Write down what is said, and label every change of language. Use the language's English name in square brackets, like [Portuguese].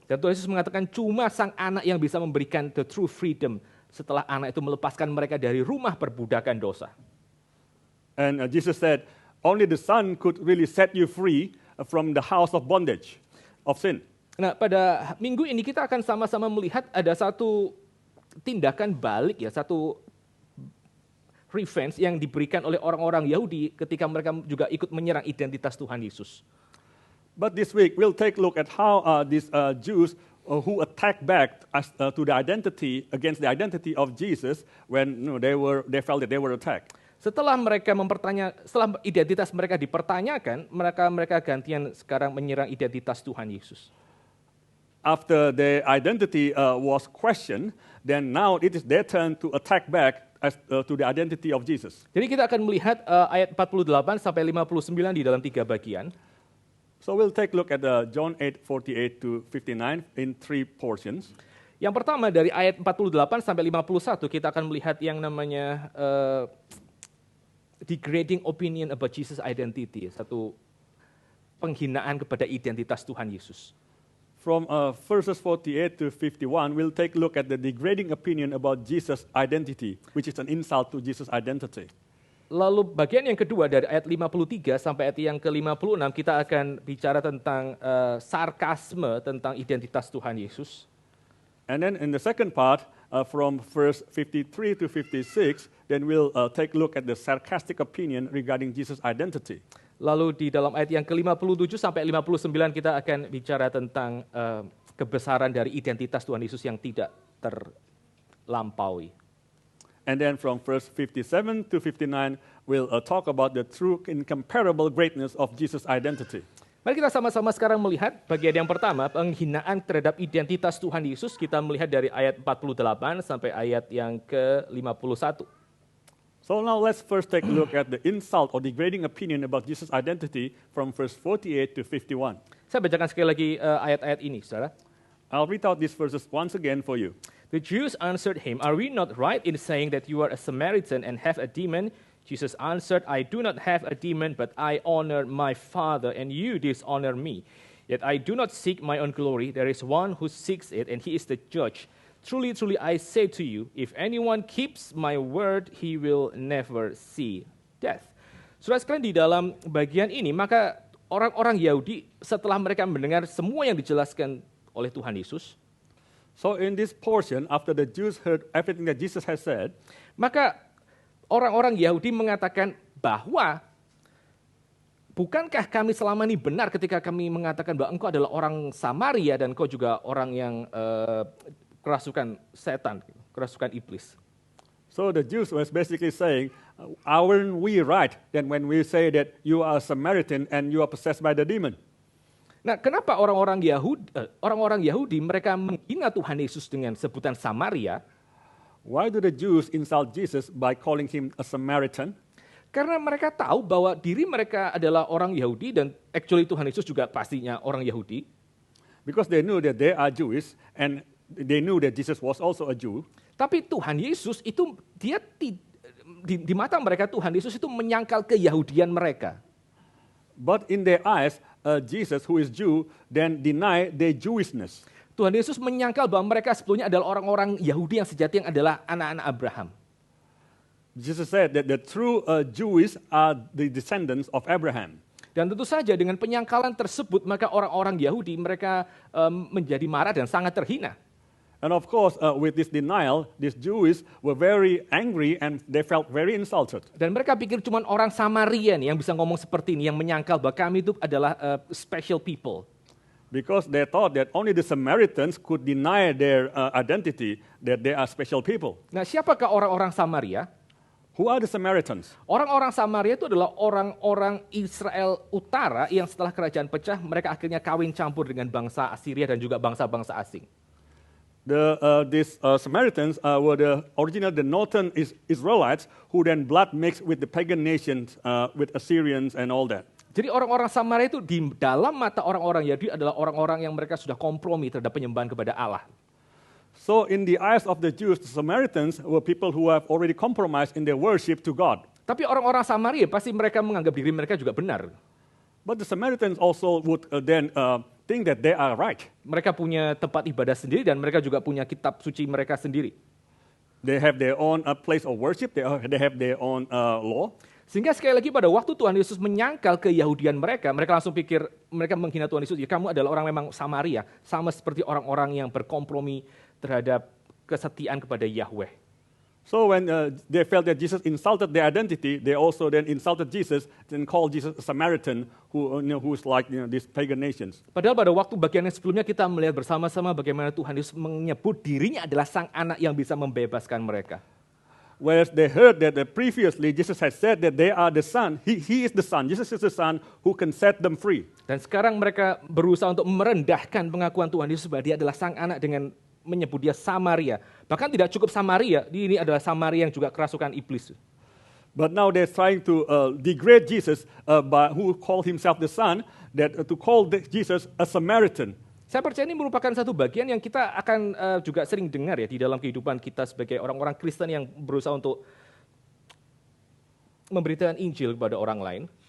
[Indonesian] Dan Tuhan Yesus mengatakan cuma sang anak yang bisa memberikan [English] the true freedom [Indonesian] setelah anak itu melepaskan mereka dari rumah perbudakan dosa. [English] And Jesus said, only the Son could really set you free from the house of bondage, of sin. [Indonesian] Nah, pada minggu ini kita akan sama-sama melihat ada satu tindakan balik ya, satu revenge yang diberikan oleh orang-orang Yahudi ketika mereka juga ikut menyerang identitas Tuhan Yesus. [English] But this week we'll take a look at how these Jews who attacked back to the identity against the identity of Jesus when they felt that they were attacked. [Indonesian] Setelah identitas mereka dipertanyakan, mereka gantian sekarang menyerang identitas Tuhan Yesus. [English] After their identity was questioned, then now it is their turn to attack back to the identity of Jesus. [Indonesian] Jadi kita akan melihat ayat 48 sampai 59 di dalam 3 bagian. [English] So we'll take a look at John 8:48 to 59 in 3 portions. [Indonesian] Yang pertama dari ayat 48 sampai 51 kita akan melihat yang namanya [English] degrading opinion about Jesus' identity, [Indonesian] satu penghinaan kepada identitas Tuhan Yesus. [English] From verses 48 to 51, we'll take a look at the degrading opinion about Jesus' identity, which is an insult to Jesus' identity. [Indonesian] Lalu bagian yang kedua dari ayat 53 sampai ayat yang ke-56 kita akan bicara tentang sarkasme tentang identitas Tuhan Yesus. [English] And then in the second part, from verse 53 to 56, then we'll take a look at the sarcastic opinion regarding Jesus' identity. [Indonesian] Lalu di dalam ayat yang ke-57 sampai 59 kita akan bicara tentang kebesaran dari identitas Tuhan Yesus yang tidak terlampaui. [English] And then from verse 57 to 59, we'll talk about the true incomparable greatness of Jesus' identity. [Indonesian] Mari kita sama-sama sekarang melihat bagian yang pertama, penghinaan terhadap identitas Tuhan Yesus. Kita melihat dari ayat 48 sampai ayat yang ke-51. [English] So now let's first take a look at the insult or degrading opinion about Jesus' identity from verse 48 to 51. [Indonesian] Saya bacakan sekali lagi ayat-ayat ini, saudara. [English] I'll read out these verses once again for you. The Jews answered him, "Are we not right in saying that you are a Samaritan and have a demon?" Jesus answered, "I do not have a demon, but I honor my Father, and you dishonor me. Yet I do not seek my own glory. There is one who seeks it, and he is the judge. Truly, truly, I say to you, if anyone keeps my word, he will never see death." [Indonesian] Saudara sekalian, di dalam bagian ini, maka orang-orang Yahudi setelah mereka mendengar semua yang dijelaskan oleh Tuhan Yesus, [English] so in this portion, after the Jews heard everything that Jesus has said, [Indonesian] maka orang-orang Yahudi mengatakan bahwa bukankah kami selama ini benar ketika kami mengatakan bahwa engkau adalah orang Samaria dan engkau juga orang yang kerasukan setan, kerasukan iblis. [English] So the Jews was basically saying, aren't we right then when we say that you are a Samaritan and you are possessed by the demon? [Indonesian] Nah, kenapa orang-orang Yahudi mereka menghina Tuhan Yesus dengan sebutan Samaria? [English] Why do the Jews insult Jesus by calling him a Samaritan? [Indonesian] Karena mereka tahu bahwa diri mereka adalah orang Yahudi dan actually Tuhan Yesus juga pastinya orang Yahudi. [English] Because they knew that they are Jewish and they knew that Jesus was also a Jew. [Indonesian] Tapi Tuhan Yesus itu dia di mata mereka Tuhan Yesus itu menyangkal keyahudian mereka. [English] But in their eyes, Jesus, who is Jew, then deny their Jewishness. [Indonesian] Tuhan Yesus menyangkal bahwa mereka sebetulnya adalah orang-orang Yahudi yang sejati yang adalah anak-anak Abraham. [English] Jesus said that the true Jews are the descendants of Abraham. [Indonesian] Dan tentu saja dengan penyangkalan tersebut maka orang-orang Yahudi mereka menjadi marah dan sangat terhina. [English] And of course, with this denial, these Jews were very angry and they felt very insulted. [Indonesian] Dan mereka pikir cuma orang Samaria nih yang bisa ngomong seperti ini, yang menyangkal bahwa kami itu adalah [English] special people. Because they thought that only the Samaritans could deny their identity, that they are special people. [Indonesian] Nah, siapakah orang-orang Samaria? [English] Who are the Samaritans? [Indonesian] Orang-orang Samaria itu adalah orang-orang Israel Utara yang setelah kerajaan pecah, mereka akhirnya kawin campur dengan bangsa Assyria dan juga bangsa-bangsa asing. [English] These Samaritans were the northern Israelites who then blood mixed with the pagan nations, with Assyrians and all that. [Indonesian] Jadi orang-orang Samaria itu di dalam mata orang-orang Yahudi adalah orang-orang yang mereka sudah kompromi terhadap penyembahan kepada Allah. [English] So in the eyes of the Jews, the Samaritans were people who have already compromised in their worship to God. [Indonesian] Tapi orang-orang Samaria pasti mereka menganggap diri mereka juga benar. [English] But the Samaritans also would then think that they are right. [Indonesian] Mereka punya tempat ibadah sendiri dan mereka juga punya kitab suci mereka sendiri. [English] They have their own place of worship, they have their own law. [Indonesian] Sehingga sekali lagi pada waktu Tuhan Yesus menyangkal keyahudian mereka langsung pikir, mereka menghina Tuhan Yesus, ya kamu adalah orang memang Samaria, sama seperti orang-orang yang berkompromi terhadap kesetiaan kepada Yahweh. [English] So when they felt that Jesus insulted their identity, they also then insulted Jesus and called Jesus a Samaritan, who's like these pagan nations. [Indonesian] Padahal pada waktu bagian yang sebelumnya kita melihat bersama-sama bagaimana Tuhan Yesus menyebut dirinya adalah sang anak yang bisa membebaskan mereka. [English] Whereas they heard that previously Jesus had said that they are the Son, He is the Son, Jesus is the Son who can set them free. [Indonesian] Dan sekarang mereka berusaha untuk merendahkan pengakuan Tuhan Yesus bahwa dia adalah sang anak dengan menyebut dia Samaria. Bahkan tidak cukup Samaria, ini adalah Samaria yang juga kerasukan iblis. [English] But now they're trying to degrade Jesus, who called himself the Son, to call Jesus a Samaritan. [Indonesian] Saya percaya ini merupakan satu bagian yang kita akan juga sering dengar ya di dalam kehidupan kita sebagai orang-orang Kristen yang berusaha untuk memberitakan Injil kepada orang lain.